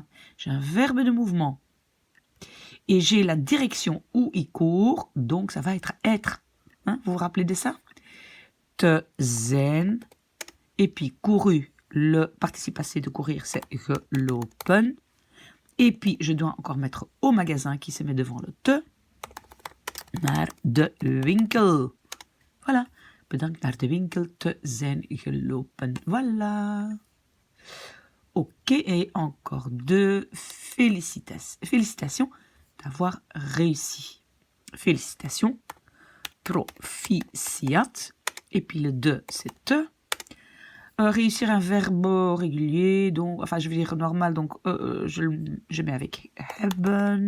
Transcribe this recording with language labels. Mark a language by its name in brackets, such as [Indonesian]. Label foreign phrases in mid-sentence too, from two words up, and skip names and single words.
[French] J'ai un verbe de mouvement. Et j'ai la direction où il court. Donc ça va être être. Hein, vous vous rappelez de ça? [Dutch] Te zijn. [French] Et puis couru. Le participe passé de courir, c'est gelopen. Et puis je dois encore mettre au magasin qui se met devant le te. [Dutch] Naar de winkel. Voilà. Bedankt naar de winkel te zijn gelopen. [French] Voilà. Ok, et encore deux félicitations d'avoir réussi. Félicitations. Proficiat. Et puis le de, c'est te. Réussir un verbe régulier, donc, enfin je veux dire normal, donc je mets avec hebben.